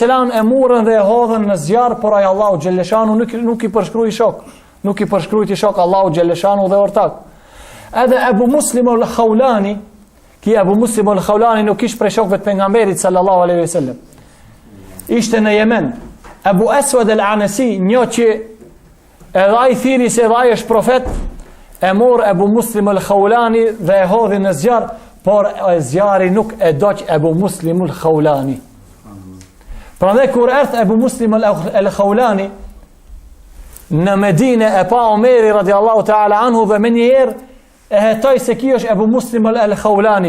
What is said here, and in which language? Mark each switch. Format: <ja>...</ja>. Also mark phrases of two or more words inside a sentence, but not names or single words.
<sq>e murën dhe e hodhën në zjarr, por ai Allahu</sq> <ar>جل شأنه</ar> <sq>nuk i përshkruaj shok. Nuk i përshkruajti shok Allahu</sq> <ar>جل شأنه</ar> <sq>dhe ortak. Edhe Abu Muslim al-Khawlani, Abu Muslim al-Khawlani nuk ishte prej shokëve të pejgamberit</sq> <ar>صلى الله عليه وسلم.</ar> <sq>Ishte në Yemen. Abu Aswad al-Anasi, një që edhe ai thiri se ai është profet, e mor Abu Muslim al-Khawlani dhe e hodhi në zjarr, por zjarri nuk e doq Abu Muslim al-Khawlani. Prandaj kur erdhi Abu Muslim al-Khawlani në Medinë e pa Omeri</sq> <ar>رضي الله تعالى عنه</ar> <sq>dhe me njerë e hetoj se kjo është Abu Muslim al-Khawlani.</sq>